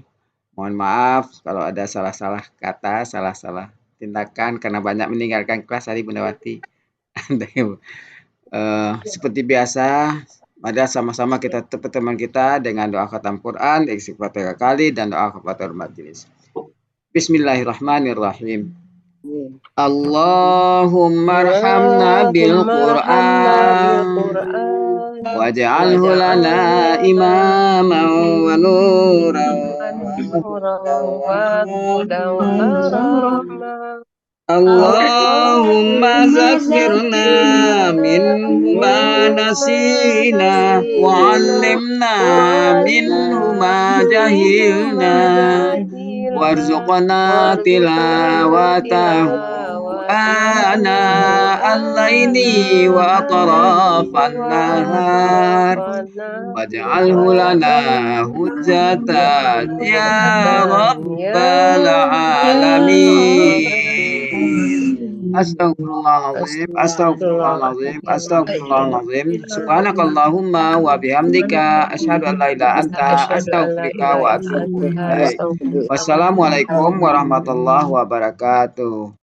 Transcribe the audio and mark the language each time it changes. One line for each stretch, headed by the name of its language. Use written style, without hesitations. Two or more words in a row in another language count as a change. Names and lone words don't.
Indonesian: Mohon maaf kalau ada salah-salah kata, salah-salah tindakan karena banyak meninggalkan kelas hari Bundawati. Seperti biasa, mari sama-sama kita tutup pertemuan kita dengan doa khatam Quran, istighfar 3 kali dan doa kafaratul majelis.
Arabic: بسم الله الرحمن الرحيم. اللهم ارحمنا بالقرآن واجعله لنا إماما ونورا وهدى ورحمة. اللهم ذكرنا منه ما نسينا وعلمنا منه ما جهلنا وارزقنا تلاوته آناء الليل وأطراف النهار واجعله لنا حجة يا رب العالمين. أستغفر الله العظيم، أستغفر الله العظيم، أستغفر الله العظيم. سبحانك اللهم وبحمدك أشهد أن لا إله أنت أستغفرك وأتوب إليك. والسلام عليكم ورحمة الله وبركاته.